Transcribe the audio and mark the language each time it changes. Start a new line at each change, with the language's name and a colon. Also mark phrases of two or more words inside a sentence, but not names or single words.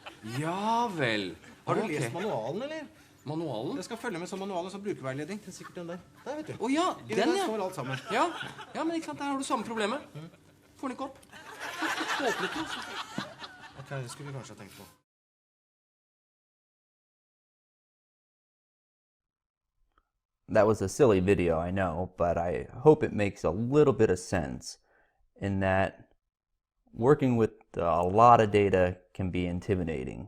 Norwegian: Ja vel. Har du Ok. lest manualen, eller? Manualen? Jeg skal følge med som manualen som brukerveiledning. Det er sikkert den der. Der, vet du. Å ja, Inni den, der ja. står alt sammen. Ja, men ikke sant, der har du samme problemet. Får den ikke opp. Åpnet den. Ok, det skulle vi kanskje ha tenkt på.
English: That was a silly video, I know, but I hope it makes a little bit of sense in that working with a lot of data can be intimidating.